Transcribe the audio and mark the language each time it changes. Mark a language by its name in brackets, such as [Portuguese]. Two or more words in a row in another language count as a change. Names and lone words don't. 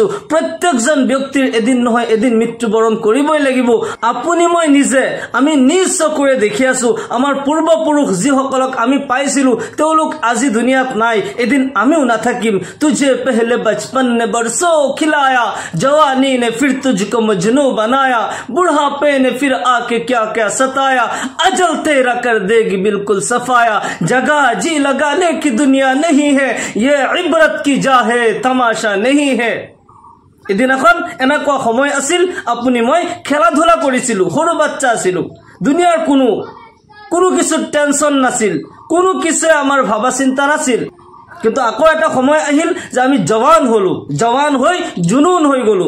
[Assamese] প্ৰত্যেকজন ব্যক্তিৰ এদিন নহয় এদিন মৃত্যুবৰণ কৰিবই লাগিব। আপুনি মই নিজে আমি নিজ চকুৰে দেখি আছো, আমাৰ পূৰ্বপুৰুষ যিসকলক আমি পাইছিলো তেওঁলোক আজি দুনিয়াত নাই, এদিন আমিও নাথাকিম। [Hindi] तुझे पहले बचपन ने बरसों खिलाया, जवानी ने फिर तुझको मजनू बनाया, बुढ़ापे ने फिर आके क्या क्या सताया, अजल तेरा कर देगी बिल्कुल सफाया, जगह जी लगाने की दुनिया नहीं है, ये इबरत की जा है तमाशा नहीं है। [Assamese] এদিনাখন এনেকুৱা সময় আছিল আপুনি মই খেলা ধূলা কৰিছিলো, সৰু বাচ্চা আছিলো, দুনিয়াৰ কোনো কিছু টেনচন নাছিল, কোনো কিছু আমাৰ ভাবা চিন্তা নাছিল। কিন্তু আকৌ এটা সময় আহিল যে আমি জৱান হলো, জৱান হৈ জুনুন হৈ গলো।